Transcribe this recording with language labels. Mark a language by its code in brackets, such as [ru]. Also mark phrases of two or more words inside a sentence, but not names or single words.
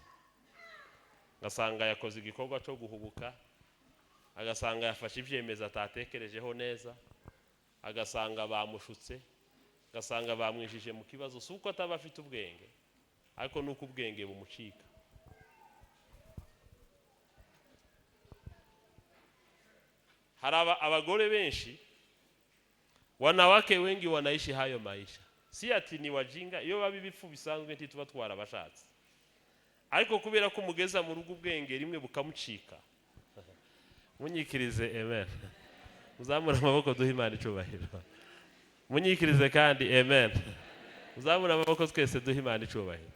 [rn] Ngasanga yakoze igikorwa cyo guhubuka, agasanga yafashe ivyemeza atatekerejeho neza, agasanga bamushutse, agasanga bamwijije mu kibazo, suko ataba afite ubwenge, ariko nuko ubwenge bumucika. Haraba abagore benshi, [sw] wanawake wengi wanaishi hayo maisha. Si ati ni wajinga, [rn] iyo babibifu bisanzwe ntituba twarabashatse. Ariko kubera ko mugeza mu rugo ubwenge rimwe bukamucika. Munyikirize amen. Muzamura amaboko duhe Imana icubahiro. Munyikirize kandi amen. Muzamura amaboko twese duhe Imana icubahiro.